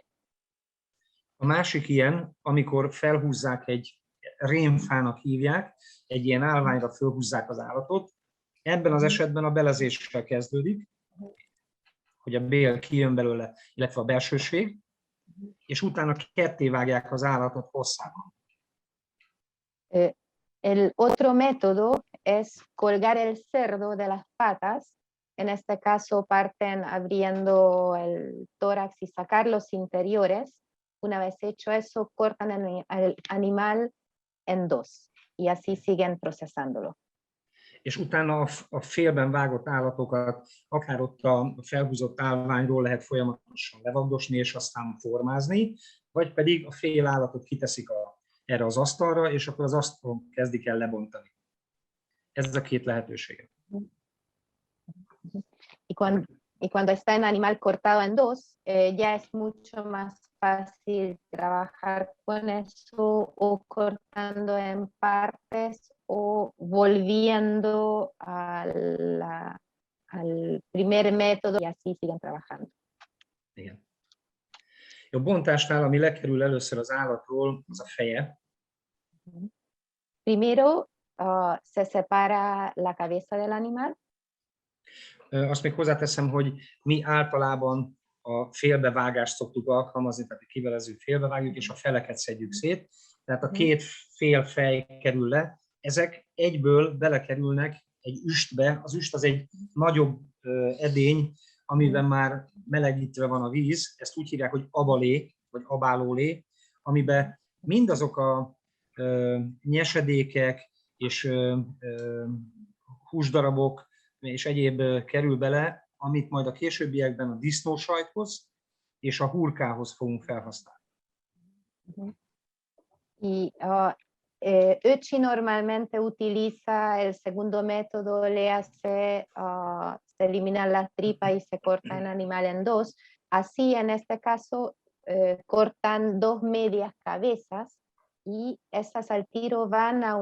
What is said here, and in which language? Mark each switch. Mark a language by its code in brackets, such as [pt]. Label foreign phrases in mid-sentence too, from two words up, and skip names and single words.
[hu] A másik ilyen, amikor felhúzzák egy rémfának hívják, egy ilyen állványra felhúzzák az állatot, ebben az esetben a belezéssel kezdődik, hogy a bél kijön belőle, illetve a belsőség, és utána ketté vágják az állatot hosszában. [es] El otro método es colgar el cerdo de las patas. En este caso parten abriendo el tórax y sacar los interiores. Una vez hecho eso, cortan el animal en dos y así siguen procesándolo. [hu] És utána a félben vágott állatokat, akár ott a felhúzott állványról lehet folyamatosan levagdosni és aztán formázni, vagy pedig a fél állatot kiteszik erre az asztalra, és akkor az asztalon kezdik el lebontani. Ez a két lehetősége. [es] Y cuando está el animal cortado en dos, ya es mucho más fácil trabajar con eso, o cortando en partes o volviendo al primer método, y así siguen trabajando. [hu] Igen. A bontásnál, ami lekerül először az állatról, az a feje. [es] Primero se separa la cabeza del animal. [hu] Azt még hozzáteszem, hogy mi általában a félbevágást szoktuk alkalmazni, tehát a kivelező félbevágjuk, és a feleket szedjük szét. tehát a két fél fej kerül le, ezek egyből belekerülnek egy üstbe. Az üst az egy nagyobb edény, amiben már melegítve van a víz, ezt úgy hívják, hogy abalé, vagy abálólé, amiben mindazok a nyesedékek és húsdarabok és egyéb kerül bele, amit majd a későbbiekben a disznósajthoz és a hurkához fogunk felhasználni. [es] Y Ötzi normalmente utiliza el segundo método, le hace, se eliminan las tripas y se corta el animal en dos. Así, en este caso, cortan 2 medias cabezas y esas al tiro van a